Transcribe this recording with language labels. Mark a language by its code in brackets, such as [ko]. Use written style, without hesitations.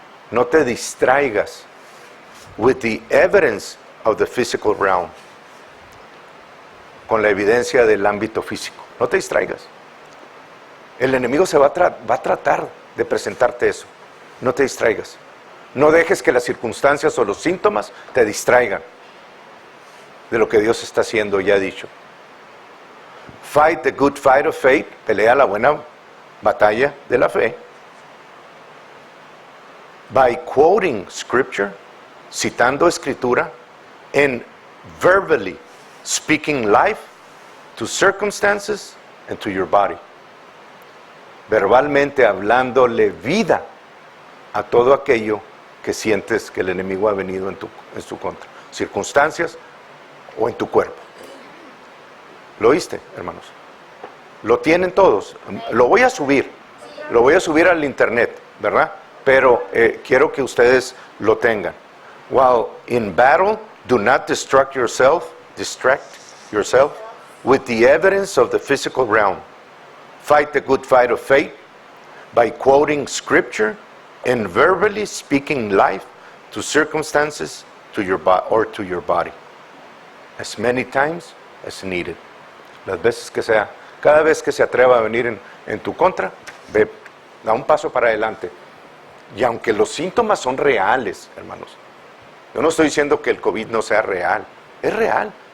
[es] No te distraigas [en] with the evidence of the physical realm. [es] Con la evidencia del ámbito físico. No te distraigas. El enemigo va a tratar de presentarte eso. No te distraigas. No dejes que las circunstancias o los síntomas te distraigan de lo que Dios está haciendo y ha dicho. [en] Fight the good fight of faith. [es] Pelea la buena batalla de la fe. [en] By quoting scripture, [es] citando escritura, [en] and verbally speaking life to circumstances and to your body. [es] Verbalmente hablándole vida a todo aquello que sientes que el enemigo ha venido en tu contra. Circunstancias o en tu cuerpo. ¿Lo oíste, hermanos? Lo tienen todos. Lo voy a subir al internet, ¿verdad? Pero quiero que ustedes lo tengan. [en] While in battle, do not distract yourself with the evidence of the physical realm. Fight the good fight of faith by quoting scripture and verbally speaking life to circumstances to your body. As many times as needed. [es] Las veces que sea, cada vez que se atreva a venir en tu contra, ve, da un paso para adelante. Y aunque los síntomas son reales, hermanos, yo no estoy diciendo que el COVID no sea real, es real.